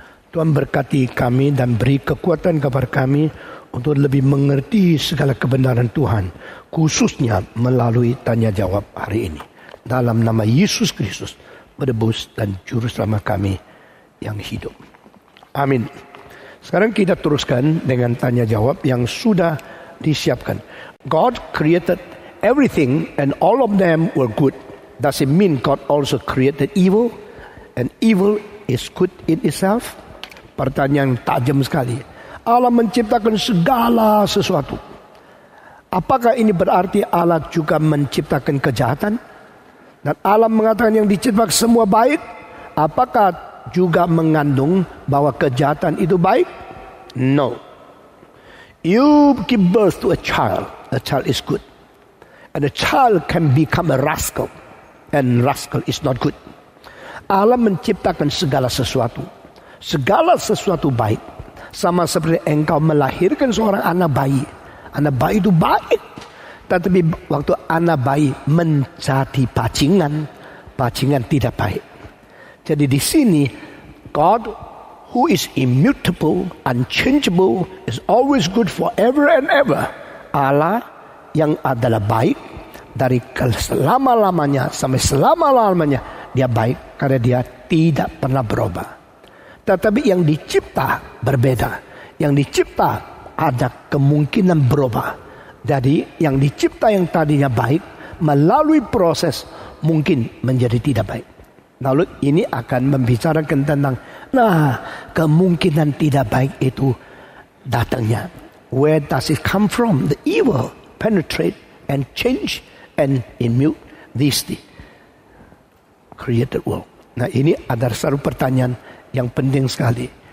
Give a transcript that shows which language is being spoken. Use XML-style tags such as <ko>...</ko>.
<id>Tuhan berkati kami dan beri kekuatan kepada kami untuk lebih mengerti segala kebenaran Tuhan, khususnya melalui tanya jawab hari ini. Dalam nama Yesus Kristus, penebus dan juru selamat kami yang hidup. Amin. Sekarang kita teruskan dengan tanya jawab yang sudah disiapkan.</id> <en>God created everything and all of them were good. Does it mean God also created evil? And evil is good in itself?</en> <id>Pertanyaan tajam sekali. Allah menciptakan segala sesuatu. Apakah ini berarti Allah juga menciptakan kejahatan? Dan Allah mengatakan yang diciptakan semua baik. Apakah juga mengandung bahwa kejahatan itu baik?</id> <en>No. You give birth to a child is good. And a child can become a rascal. And rascal is not good.</en> <id>Allah menciptakan segala sesuatu. Segala sesuatu baik. Sama seperti engkau melahirkan seorang anak bayi. Anak bayi itu baik. Tetapi waktu anak bayi menjadi bajingan tidak baik. Jadi di sini</id> <en>God who is immutable, unchangeable, is always good forever and ever.</en> <id>Allah yang adalah baik dari selama-lamanya sampai selama-lamanya. Dia baik karena dia tidak pernah berubah. Tetapi yang dicipta berbeda. Yang dicipta ada kemungkinan berubah. Jadi yang dicipta yang tadinya baik, melalui proses mungkin menjadi tidak baik. Lalu ini akan membicarakan tentang, kemungkinan tidak baik itu datangnya.</id> <en>Where does it come from? The evil penetrate and change and immute this created world.</en> <id>Nah, ini ada satu pertanyaan yang penting sekali.</id>